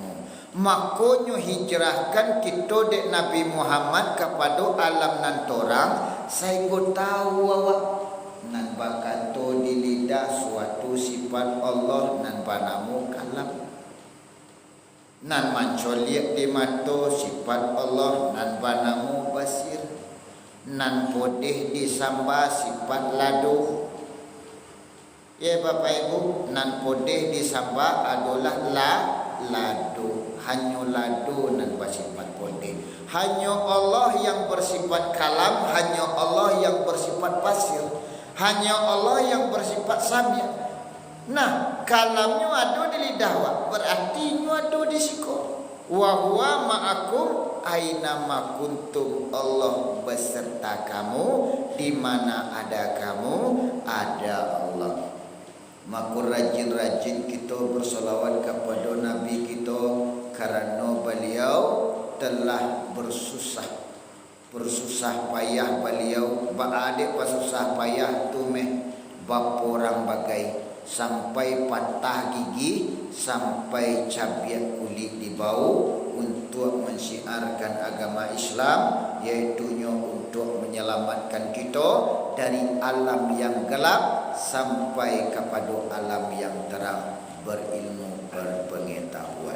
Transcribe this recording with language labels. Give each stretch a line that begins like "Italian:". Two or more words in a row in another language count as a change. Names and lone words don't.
Minangkabau: Makanya hijrahkan kita dek Nabi Muhammad kepada alam nan torang, sehingga tahu awak nan bakato di lidah suatu sifat Allah nan panamu kalam, nan mancoliak di mata sifat Allah nan panamu basir, nan podeh di samba sifat lado. Ya Bapak Ibu, nan podeh di samba adalah lado, hanya lado nan bersifat podeh.
Indonesian: Hanya Allah yang bersifat kalam, hanya Allah yang bersifat pasir, hanya Allah yang bersifat sami'. Nah, kalamnya ada di lidah awak, berarti nya ada di siku.
Arabic: وهو معكم أينما كنتم.
Indonesian: Allah beserta kamu, di mana ada kamu ada Allah. Maka rajin-rajin kita bersolawat kepada Nabi kita, karena beliau telah bersusah payah beliau beradik bersusah payah tu bapa orang bagai, sampai patah gigi, sampai cabiak kulit di bau, untuk mensiarkan agama Islam, iaitunya untuk menyelamatkan kita dari alam yang gelap sampai kepada alam yang terang, berilmu, berpengetahuan.